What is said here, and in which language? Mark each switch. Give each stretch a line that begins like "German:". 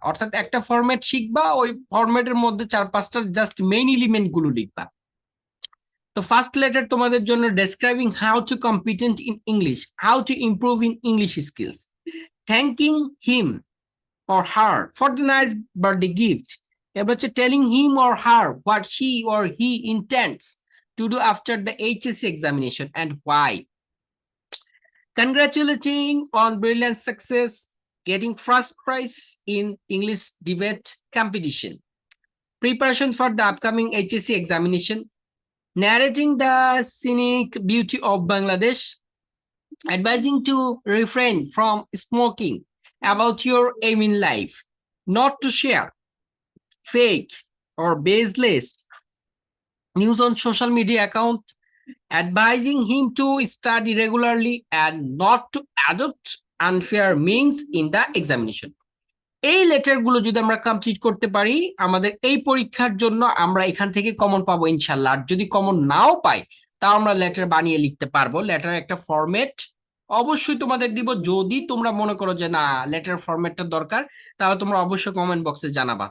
Bangla: অর্থাৎ একটা ফরম্যাট শিখবা, ওই ফরম্যাটের মধ্যে 4-5টার জাস্ট মেইন এলিমেন্ট গুলো লিখবা। তো
English: first letter
Bangla: তোমাদের জন্য
English: Describing how to competent in English, how to improve in English skills, thanking him or her for the nice birthday gift.
Bangla: এবার হচ্ছে
English: telling him or her what she or he intends to do after the HSC examination and why. Congratulating on brilliant success, getting first prize in English debate competition. Preparation for the upcoming HSC examination. Narrating the scenic beauty of Bangladesh. Advising to refrain from smoking. About your aim in life. Not to share fake or baseless news on social media account, advising him to study regularly and not to adopt unfair means in the examination.
Bangla: এই letter গুলো যদি আমরা complete করতে পারি, আমাদের এই পরীক্ষার জন্য আমরা এখান থেকে কমন পাবো ইনশাল্লাহ। আর যদি কমন নাও পাই, তাও আমরা লেটার বানিয়ে লিখতে পারবো। লেটার একটা ফরম্যাট অবশ্যই তোমাদের দিব। যদি তোমরা মনে করো যে না, লেটার ফরম্যাটটা দরকার, তাহলে তোমরা অবশ্যই কমেন্ট বক্সে জানাবা।